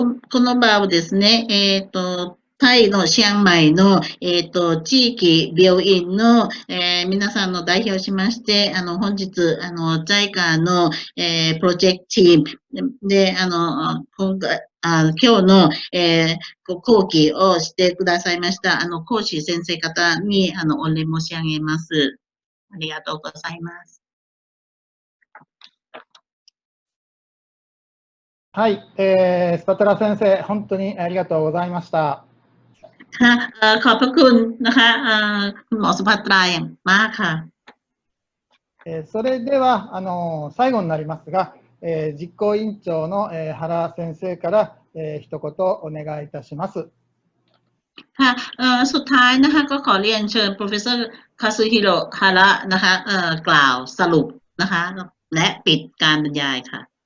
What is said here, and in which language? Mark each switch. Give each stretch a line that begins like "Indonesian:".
Japanese: この場をですね、タイのシアンマイの、地域病院の、皆さんの代表しまして、本日、JICA の、プロジェクトチームで、今日の、講義をしてくださいました、講師先生方に、お礼申し上げます。ありがとうございます。はい、スパトラ先生、本当にありがとうございました。
Thai: ขอบพระคุณนะคะคุณหมอสุภัตราอย่างมากค่ะ。
Japanese: それでは最後になりますが、実行委員長の原先生から一言お願いいたします。
Thai: ค่ะสุดท้ายนะคะก็ขอเรียนเชิญ Professor Kazuhiro Hara นะคะกล่าวสรุปนะคะและปิดการบรรยายค่ะ